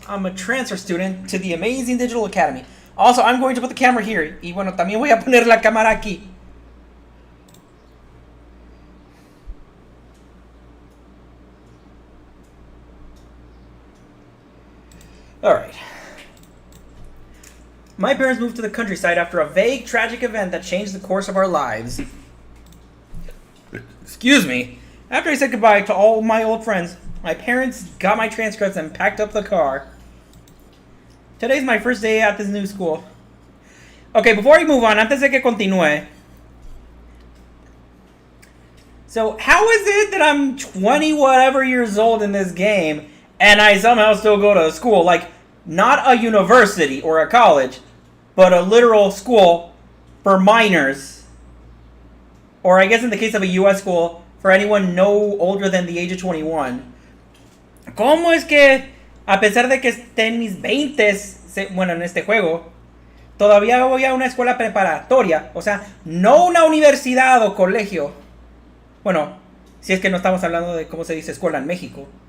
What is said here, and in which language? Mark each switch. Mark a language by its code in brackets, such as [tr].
[en] I'm a transfer student to the Amazing Digital Academy. Also, I'm going to put the camera here. [es] Y bueno, también voy a poner la cámara aquí. [en] Alright. My parents moved to the countryside after a vague, tragic event that changed the course of our lives. Excuse me. After I said goodbye to all my old friends, my parents got my transcripts and packed up the car. Today's my first day at this new school. Okay, before I move on, [es] antes de que continúe. [en] So, how is it that I'm 20 whatever years old in this game and I somehow still go to school? Like, not a university or a college, but a literal school for minors. Or I guess in the case of a US school, for anyone no older than the age of 21. [es] ¿Cómo es que, a pesar de que esté en mis 20s, bueno, en este juego, todavía voy a una escuela preparatoria? O sea, no una universidad o colegio. Bueno, si es que no estamos hablando de cómo se dice escuela en México.